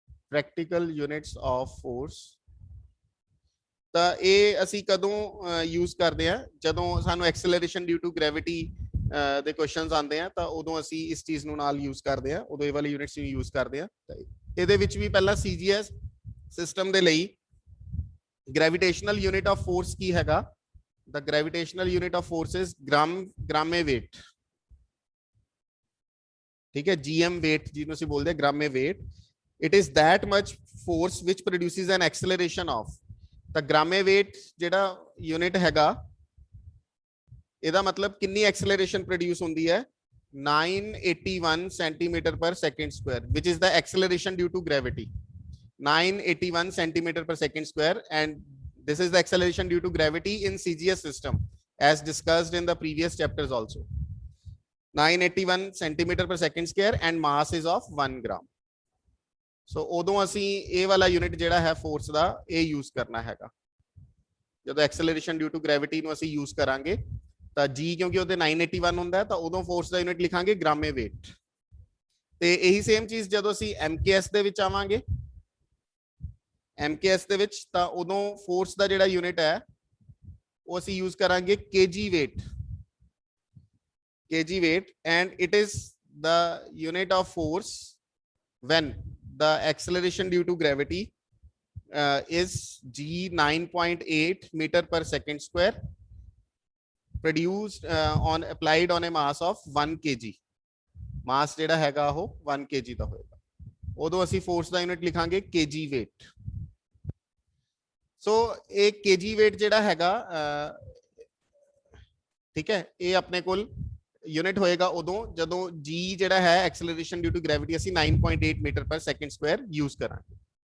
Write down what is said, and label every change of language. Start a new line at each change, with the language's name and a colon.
Punjabi: Practical units of force ਤਾਂ ਇਹ ਅਸੀਂ ਕਦੋਂ ਯੂਜ਼ ਕਰਦੇ ਆ, ਜਦੋਂ ਸਾਨੂੰ ਐਕਸਲੇਰੇਸ਼ਨ ਡਿਊ ਟੂ ਗ੍ਰੈਵਿਟੀ ਦੇ ਕੁਐਸਚਨਸ ਆਉਂਦੇ ਆ, ਤਾਂ ਉਦੋਂ ਅਸੀਂ ਇਸ ਚੀਜ਼ ਨੂੰ ਨਾਲ ਯੂਜ਼ ਕਰਦੇ ਆ, ਉਦੋਂ ਇਹ ਵਾਲੇ ਯੂਨਿਟਸ ਨੂੰ ਯੂਜ਼ ਕਰਦੇ ਆ. ਇਹਦੇ ਵਿੱਚ ਵੀ ਪਹਿਲਾਂ CGS ਸਿਸਟਮ ਦੇ ਲਈ gravitational unit of force ਕੀ ਹੈਗਾ?
English: The gravitational unit of force is gramme weight.
Punjabi: ਠੀਕ ਹੈ, GM weight ਜਿਹਨੂੰ ਅਸੀਂ ਬੋਲਦੇ ਹਾਂ gramme weight.
English: It is that much force which produces an acceleration of.
Punjabi: ਤਾਂ gramme weight ਜਿਹੜਾ ਯੂਨਿਟ ਹੈਗਾ, ਇਹਦਾ ਮਤਲਬ ਕਿੰਨੀ ਐਕਸਲੇਰੇਸ਼ਨ ਪ੍ਰੋਡਿਊਸ ਹੁੰਦੀ ਹੈ?
English: 981 centimeter per second square, which is the acceleration due to gravity. 981 centimeter per second square, and this is the acceleration due to gravity in CGS system as discussed in the previous chapters also. 981 centimeter per second square and mass is of 1 gram.
Punjabi: So ਉਦੋਂ ਅਸੀਂ ਇਹ ਵਾਲਾ unit ਜਿਹੜਾ ਹੈ force ਦਾ ਇਹ use ਕਰਨਾ ਹੈਗਾ. ਜਦੋਂ ਐਕਸਲੇਰੇਸ਼ਨ ਡਿਊ ਟੂ ਗ੍ਰੈਵਿਟੀ ਨੂੰ ਅਸੀਂ ਯੂਜ਼ ਕਰਾਂਗੇ ਤਾਂ G ਕਿਉਂਕਿ ਉਹਦੇ 981 ਹੁੰਦਾ ਤਾਂ ਉਦੋਂ ਫੋਰਸ ਦਾ ਯੂਨਿਟ ਲਿਖਾਂਗੇ ਗ੍ਰਾਮੇ weight. ਤੇ ਇਹੀ ਸੇਮ ਚੀਜ਼ ਜਦੋਂ ਅਸੀਂ MKS ਦੇ ਵਿੱਚ ਆਵਾਂਗੇ, MKS ਦੇ ਵਿੱਚ, ਤਾਂ ਉਦੋਂ ਫੋਰਸ ਦਾ ਜਿਹੜਾ ਯੂਨਿਟ ਹੈ ਉਹ ਅਸੀਂ ਯੂਜ਼ ਕਰਾਂਗੇ kg weight,
English: and it is the unit of force when the acceleration due to gravity is G 9.8 meter per second square produced applied on a mass of 1 kg.
Punjabi: mass ਜਿਹੜਾ ਹੈਗਾ ਉਹ 1 kg ਦਾ ਹੋਏਗਾ, ਉਦੋਂ ਅਸੀਂ force ਦਾ unit ਲਿਖਾਂਗੇ kg weight. ਸੋ ਇਹ kg weight ਜਿਹੜਾ ਹੈਗਾ, ਠੀਕ ਹੈ, ਇਹ ਆਪਣੇ ਕੋਲ ਯੂਨਿਟ ਹੋਏਗਾ ਉਦੋਂ ਜਦੋਂ G ਜਿਹੜਾ ਹੈ ਐਕਸਲੇਰੇਸ਼ਨ ਡਿਊ ਟੂ ਗ੍ਰੈਵਿਟੀ ਅਸੀਂ 9.8 ਮੀਟਰ ਪਰ ਸੈਕਿੰਡ ਸਕੁਆਇਰ ਯੂਜ਼ ਕਰਾਂਗੇ.